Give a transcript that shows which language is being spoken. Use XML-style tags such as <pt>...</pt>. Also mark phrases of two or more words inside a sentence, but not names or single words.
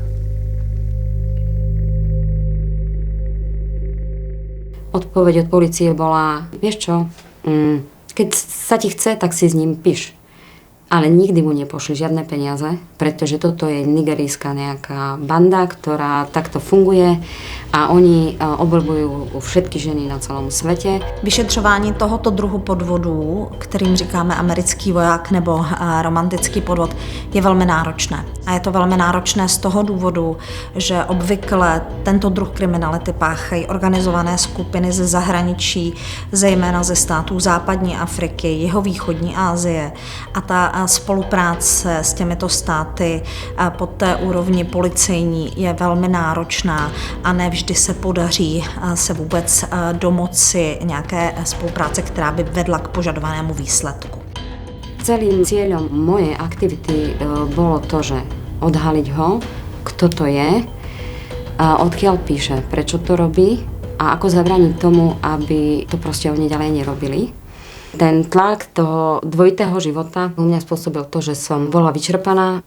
<sk>Odpoveď od polície bola, vieš čo, keď sa ti chce, tak si s ním píš. Ale nikdy mu nepošli žiadne peniaze, pretože toto je nigerijská nejaká banda, ktorá takto funguje a oni oblbujú všetky ženy na celom svete.</sk> <cs>Vyšetřování tohoto druhu podvodů, kterým říkáme americký voják nebo romantický podvod, je velmi náročné. A je to velmi náročné z toho důvodu, že obvykle tento druh kriminality páchají organizované skupiny ze zahraničí, zejména ze států západní Afriky, jihovýchodní Asie. A ta spolupráce s těmito státy po té úrovni policejní je velmi náročná a nevždy se podaří se vůbec domoci nějaké spolupráce, která by vedla k požadovanému výsledku.</cs> <sk>Celým cieľom mojej aktivity bolo to, že odhaliť ho, kto to je, odkiaľ píše, prečo to robí a ako zabrániť tomu, aby to proste oni ďalej nerobili. Ten tlak toho dvojitého života u mňa spôsobil to, že som bola vyčerpaná.</sk>